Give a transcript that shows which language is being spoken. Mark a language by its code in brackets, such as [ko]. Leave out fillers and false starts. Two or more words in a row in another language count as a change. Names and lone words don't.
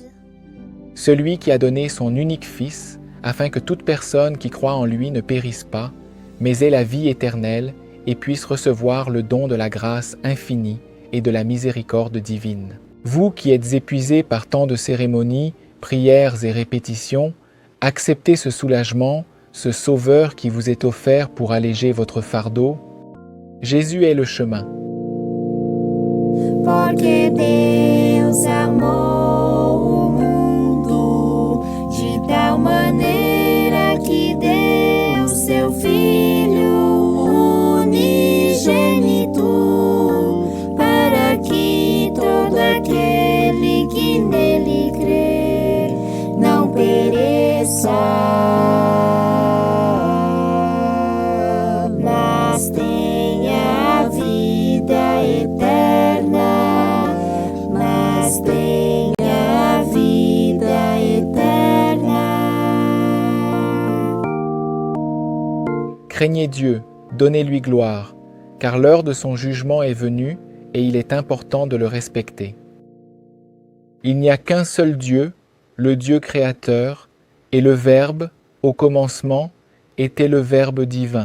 [fr] Celui qui a donné son unique Fils, afin que toute personne qui croit en lui ne périsse pas, mais ait la vie éternelle et puisse recevoir le don de la grâce infinie et de la miséricorde divine. Vous qui êtes épuisés par tant de cérémonies, prières et répétitions, acceptez ce soulagement, ce sauveur qui vous est offert pour alléger votre fardeau. Jésus est le chemin. [pt] Porque Deus amou o mundo de tal maneira que deu seu Filho unigênito, para que todo aquele que nele crê não pereça, mas tenha a vida eterna, mas tenha a vida eterna. [fr] Craignez Dieu, donnez-lui gloire, car l'heure de son jugement est venue et il est important de le respecter. Il n'y a qu'un seul Dieu, le Dieu créateur, et le Verbe, au commencement, était le Verbe divin.